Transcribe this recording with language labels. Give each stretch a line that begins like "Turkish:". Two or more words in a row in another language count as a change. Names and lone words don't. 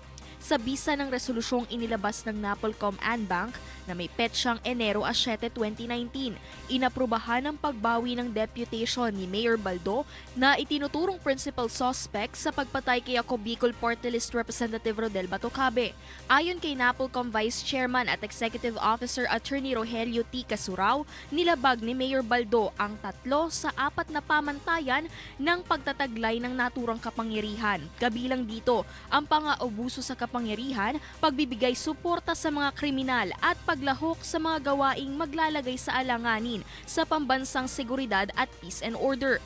Filipino: Sa bisa ng resolusyong inilabas ng NAPOLCOM Anbank na may petsang Enero 7, 2019, inaprubahan ang pagbawi ng deputation ni Mayor Baldo na itinuturong principal suspect sa pagpatay kay Ako Bicol Party List Representative Rodel Batocabe. Ayon kay NAPOLCOM Vice Chairman at Executive Officer Attorney Rogelio T. Casurao, nilabag ni Mayor Baldo ang 3 sa 4 na pamantayan ng pagtataglay ng naturang kapangyarihan. Kabilang dito ang pang-aabuso sa kapangyarihan, pagbibigay suporta sa mga kriminal at paglahok sa mga gawaing maglalagay sa alanganin sa pambansang seguridad at
English: peace and order.